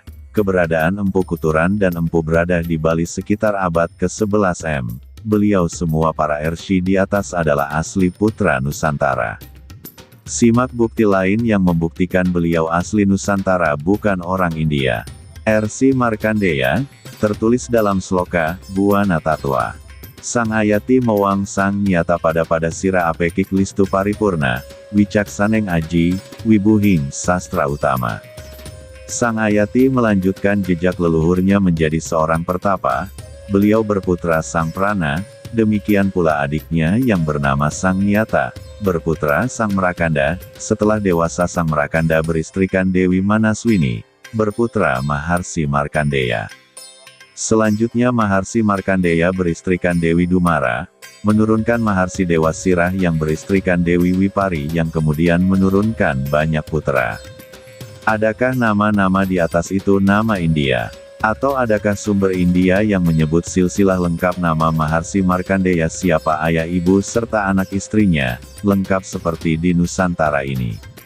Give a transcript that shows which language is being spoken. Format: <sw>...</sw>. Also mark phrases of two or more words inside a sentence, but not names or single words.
<id>Keberadaan Empu Kuturan dan Empu Brada di Bali sekitar abad ke-11 M. Beliau semua para Rsi di atas adalah asli putra Nusantara. Simak bukti lain yang membuktikan beliau asli Nusantara bukan orang India. Rsi Markandeya, tertulis dalam sloka, Buana Tatwa.</id> <kaw>Sang Ayati Mawang Sang Nyata pada Sira Apekik Listu Paripurna, Wicaksaneng Aji, Wibuhing Sastra Utama.</kaw> <id>Sang Ayati melanjutkan jejak leluhurnya menjadi seorang pertapa. Beliau berputra Sang Prana, demikian pula adiknya yang bernama Sang Nyata, berputra Sang Merakanda. Setelah dewasa Sang Merakanda beristrikan Dewi Manaswini, berputra Maharsi Markandeya. Selanjutnya Maharsi Markandeya beristrikan Dewi Dumara, menurunkan Maharsi Dewa Sirah yang beristrikan Dewi Wipari yang kemudian menurunkan banyak putra. Adakah nama-nama di atas itu nama India? Atau adakah sumber India yang menyebut silsilah lengkap nama Maharsi Markandeya, siapa ayah ibu serta anak istrinya, lengkap seperti di Nusantara ini?</id>